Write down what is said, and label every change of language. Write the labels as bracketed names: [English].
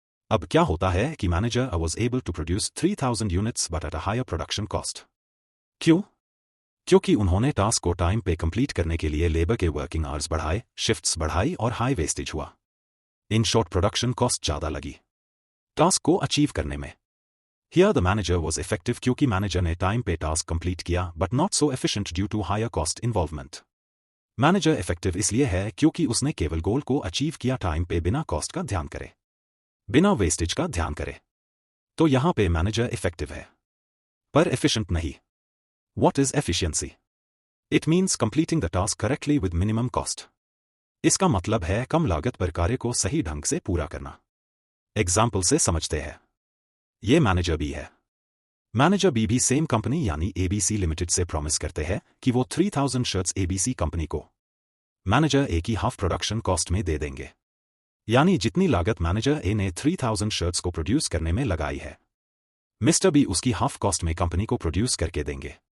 [Hindi] अब क्या होता है कि [English] Manager was able to produce 3000 units but at a higher production cost. [Hindi] क्यों? क्योंकि उन्होंने टास्क को टाइम पे कंप्लीट करने के लिए लेबर के वर्किंग आवर्स बढ़ाए, शिफ्ट्स बढ़ाई और हाई वेस्टेज हुआ। इन शॉर्ट प्रोडक्शन कॉस्ट ज्यादा लगी टास्क को अचीव करने में। [English] Here the manager was effective [Hindi] क्योंकि मैनेजर ने टाइम पे टास्क कंप्लीट किया [English] but not so efficient due to higher cost involvement। [Hindi] Manager effective इसलिए है क्योंकि उसने केवल गोल को अचीव किया टाइम पे बिना कॉस्ट का ध्यान करे, बिना वेस्टेज का ध्यान करे। तो यहां पे मैनेजर इफेक्टिव है पर एफिशिएंट नहीं। [English] What is efficiency? It means completing the task correctly with minimum cost। [Hindi] इसका मतलब है कम लागत पर कार्य को सही ढंग से पूरा करना। एग्जाम्पल से समझते हैं। ये मैनेजर बी है। मैनेजर बी भी सेम कंपनी यानी ABC लिमिटेड से प्रॉमिस करते हैं कि वो 3000 शर्ट्स ABC कंपनी को मैनेजर ए की हाफ प्रोडक्शन कॉस्ट में दे देंगे, यानी जितनी लागत मैनेजर ए ने 3000 शर्ट्स को प्रोड्यूस करने में लगाई है, मिस्टर बी उसकी हाफ कॉस्ट में कंपनी को प्रोड्यूस करके देंगे।